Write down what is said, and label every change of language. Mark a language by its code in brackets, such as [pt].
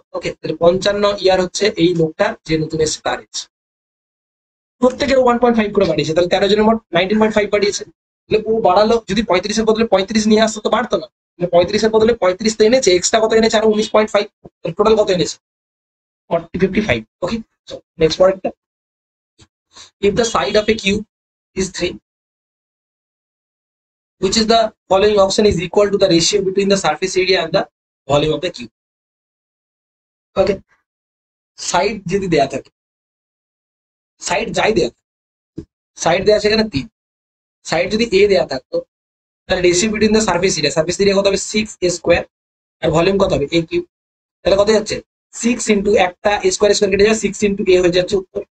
[bn] ওকে, তাহলে 55 ইয়ার হচ্ছে এই লোকটা যে নতুন এসে তার এজ। প্রত্যেকের 1.5 করে বাড়িয়েছে, তাহলে 13 জনের মোট 19.5 বাড়িয়েছে। তাহলে ও বাড়ালো, যদি 35-এর বদলে 35 নিয়ে আসতো তো বাড়তো না। 35-এর বদলে 35 তো এনেছে, এক্সট্রা কত এনেছে, আরো 19.5, টোটাল কত এনেছে, 55। ওকে, নেক্সট পরেরটা। [en] If the side of a cube is 3, which is the following option is equal to the ratio between the surface area and the volume of the cube. [bn] Okay, side যদি দেয়া থাকে, side যাই দেয়া, side দেয়া আছে এখানে 3, side যদি এ দেয়া থাকতো তাহলে ratio between the surface area, surface area কত হবে 6a স্কোয়ার, আর ভলিউম কত হবে a কিউব। তাহলে কত যাচ্ছে 6 ইন্টু একটা স্কোয়ার, স্কোয়ার কেটে যাবে, 6 ইন্টু a হয়ে যাচ্ছে উত্তর।